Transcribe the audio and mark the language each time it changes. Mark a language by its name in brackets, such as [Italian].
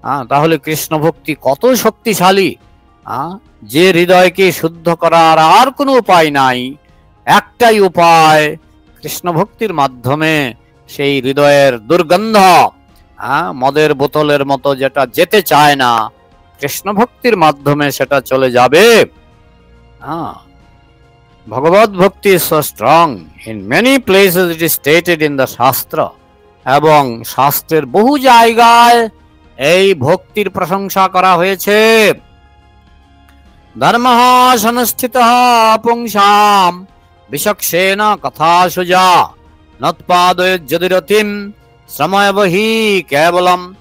[Bangla] তাহলে কৃষ্ণ ভক্তি কত শক্তিশালী! যে হৃদয়কে শুদ্ধ করার আর কোনো উপায় নাই, একটাই উপায়, কৃষ্ণ ভক্তির মাধ্যমে সেই হৃদয়ের দুর্গন্ধ, মদের বোতলের মতো যেটা যেতে চায় না, কৃষ্ণ ভক্তির মাধ্যমে সেটা চলে যাবে। [English] Bhagavat bhakti is so strong. In many places it is stated in the Shastra. [Bangla] এবং শাস্ত্রের বহু জায়গায় এই ভক্তির প্রশংসা করা হয়েছে। [Sanskrit] ধর্মঃ সংস্থিতঃ পুংসাম বিচক্ষণেন কথাসুজা নৎপাদয়েৎ যদিরতিম শ্রময়ব হি কেবলম।